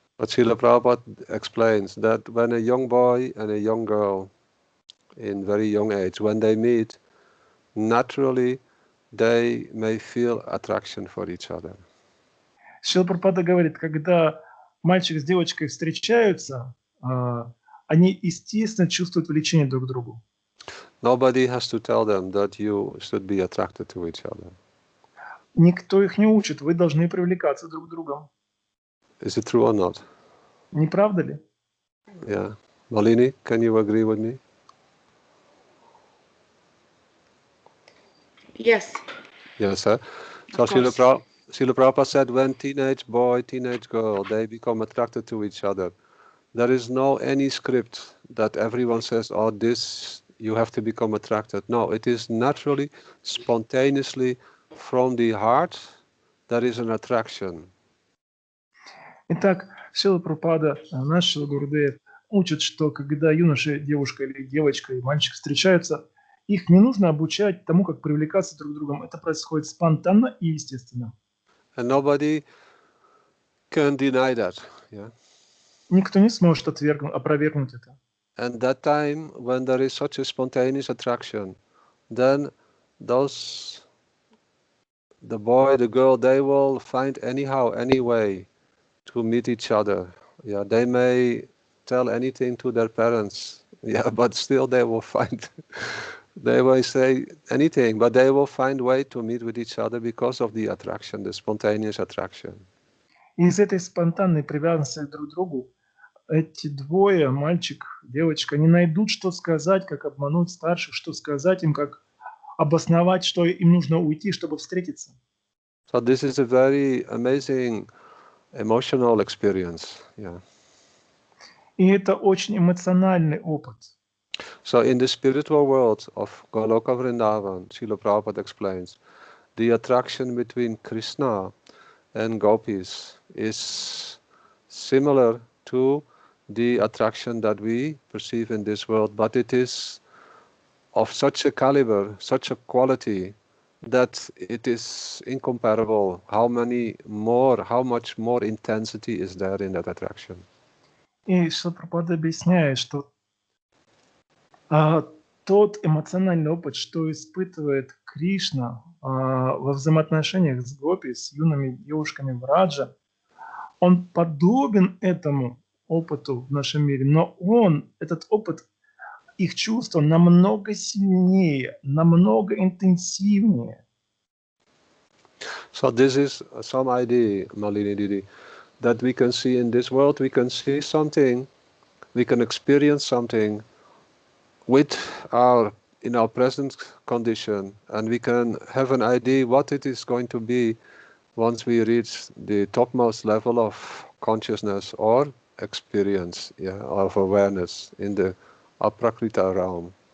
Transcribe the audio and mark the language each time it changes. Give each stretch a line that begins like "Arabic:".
English: But Srila Prabhupada explains that when a young boy and a young girl in very young age, when they meet, naturally they may feel attraction for each other.
Russian: Шрила Прабхупада говорит, когда мальчик с девочкой встречаются, они, естественно, чувствуют влечение друг к другу.
English: Nobody has to tell them that you should be attracted to each other.
Russian: Никто их не учит, вы должны привлекаться друг к другу.
English: Is it true or not?
Russian: Не правда ли?
English: Yeah. Malini, can you agree with me? Yes. Yes, sir. So Of course. Srila Prabhupada said when teenage boy, teenage girl, they become attracted to each other, there is no any script that everyone says, oh, this, you have to become attracted. No, it is naturally, spontaneously, from the heart, there is an attraction.
Russian: Итак, Шрила Прабхупада, наш Шрила Гурудеев, учит, что когда юноша, девушка или девочка и мальчик встречаются, их не нужно обучать тому, как привлекаться друг к другу. Это происходит спонтанно и естественно.
English: And nobody can deny that. Yeah.
Russian: Никто не сможет опровергнуть это.
English: And that time, when there is such a spontaneous attraction, then the boy, the girl, they will find anyhow, any way to meet each other. Yeah, they may tell anything to their parents. Yeah, but still they will find, they will say anything, but they will find way to meet with each other because of the attraction, the spontaneous attraction.
Russian: Из этой спонтанной привязанности друг к другу эти двое, мальчик, девочка, не найдут, что сказать, как обмануть старших, что сказать им, как обосновать, что им нужно уйти, чтобы встретиться.
English: So this is a very amazing emotional experience. Yeah.
Russian: И это очень эмоциональный опыт.
English: So in the spiritual world of Goloka Vrindavan, Srila Prabhupada explains, the attraction between Krishna and gopis is similar to the attraction that we perceive in this world, but it is of such a caliber, such a quality, that it is incomparable. How much more intensity is there in that attraction?
Russian: И Шрила Прабхупада объясняет, что тот эмоциональный опыт, что испытывает Кришна во взаимоотношениях с гопи, с юными девушками Враджа, он подобен этому опыту в нашем мире, но этот опыт, их чувства намного сильнее, намного интенсивнее.
English: So this is some idea, Malini Didi, that we can see in this world, we can see something, we can experience something in our present condition, and we can have an idea what it is going to be once we reach the topmost level of consciousness or experience, of awareness in the aprakrita realm.